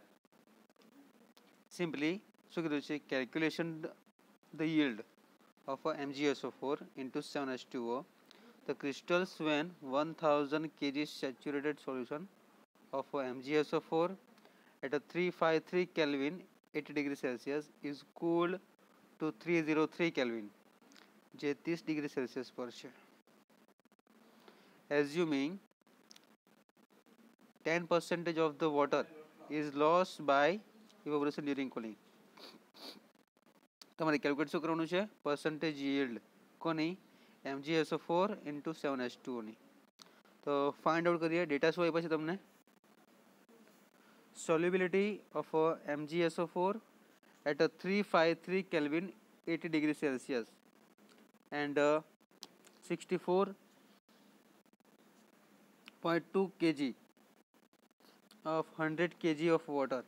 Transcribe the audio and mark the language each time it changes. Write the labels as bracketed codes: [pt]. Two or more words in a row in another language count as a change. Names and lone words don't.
[en] Simply, calculation the yield of a MgSO4 into 7H2O. The crystals when 1000 kg saturated solution of MgSO4 at a 353 Kelvin 80 degrees Celsius is cooled to 303 Kelvin, જે 30 degree Celsius [gu] પર છે. [en] Assuming 10% of the water is lost by evaporation during cooling. [gu] તમારે કેલ્ક્યુલેટ શું કરવાનું છે? [en] percentage yield [gu] કોની? MgSO4 into 7H2O ની. તો [en] find out [gu] કરીએ. ડેટા શું આપ્યા છે તમને? [en] solubility of MgSO4 at a 353 Kelvin 80 degree Celsius and 64.2 kg of 100 kg of water.